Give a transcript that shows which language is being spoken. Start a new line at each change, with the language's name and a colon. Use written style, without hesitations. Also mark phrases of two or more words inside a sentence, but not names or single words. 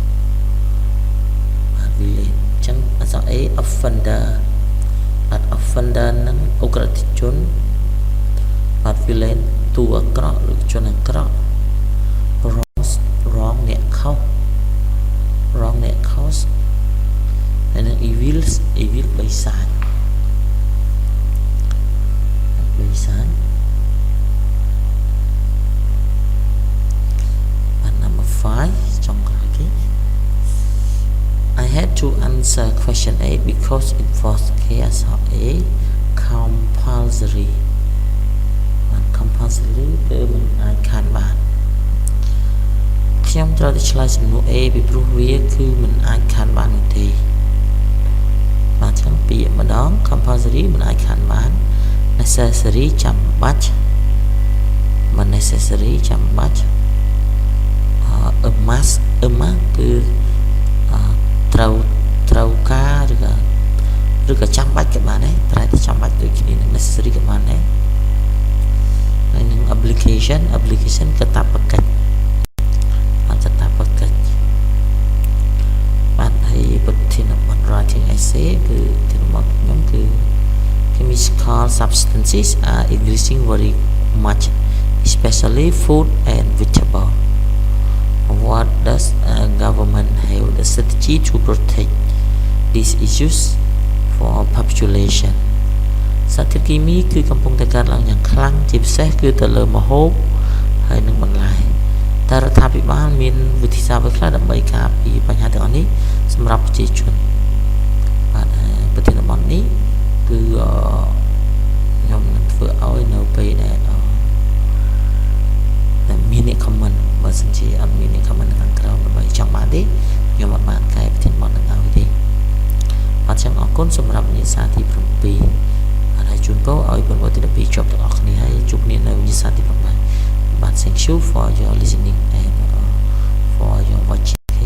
Khmer: បាទ villain អញ្ចឹងអក្សរ
English: A offender
Khmer: បាទ offender នឹងឧក្រិដ្ឋជនបាទ villain តួអាក្រក់ឬជនអាក្រក់ wrong អ្នកខុសហើយនឹង evil បិសាច
English: number 5
Khmer: ចុងក្រោយគេ
English: I had to answer question A because it was case of A compulsory
Khmer: គឺមិនអាចខានបានខ្ញុំត្រូវតែឆ្លើយសំណួរ A ពីព្រោះវាគឺមិនអាចខានបាននោះទេបាទចឹងពាក្យម្ដង compulsory មិនអាចខានបាន necessary ចាំបាច់មិន necessary ចាំបាច់
English: a must
Khmer: គឺ ត្រូវការឬក៏ចាំបាច់ក៏បានដែរតែចាំបាច់ដូចគ្នានឹង necessary ក៏បានដែរហើយនឹង application កាតព្វកិច្ចបាទហើយ
English: ប្រធានបទ writing essay
Khmer: គឺទីរបស់ខ្ញុំគឺ
English: chemical substances are increasing very much especially food and vegetable what does government have the strategy to protect these issues for population
Khmer: សារធាតុគីមីគឺកំពុងតែកើតឡើងយ៉ាងខ្លាំងជាពិសេសគឺទៅលើម្ហូបហើយនិងបន្លែតែរដ្ឋាភិបាលមានវិធីសាស្ត្រខ្លះដើម្បីការពារបញ្ហាទាំងអស់នេះសម្រាប់ប្រជាជនបាទប្រធានបទនេះគឺខ្ញុំនឹងធ្វើឲ្យនៅពេលដែល មានអ្នក comment បើសិនជាអត់មានអ្នក comment នៅខាងក្រោមដើម្បីចង់បានទេខ្ញុំអត់បានកែប្រធានបទនឹងឲ្យទេបាទចឹងអរគុណសម្រាប់វិញ្ញាសាទី7ហើយជូនពរឲ្យបងប្អូនទី12ជាប់ទាំងអស់គ្នាហើយជួបគ្នានៅវិញ្ញាសាទី8បាទ
English: thank you for your listening and for your watching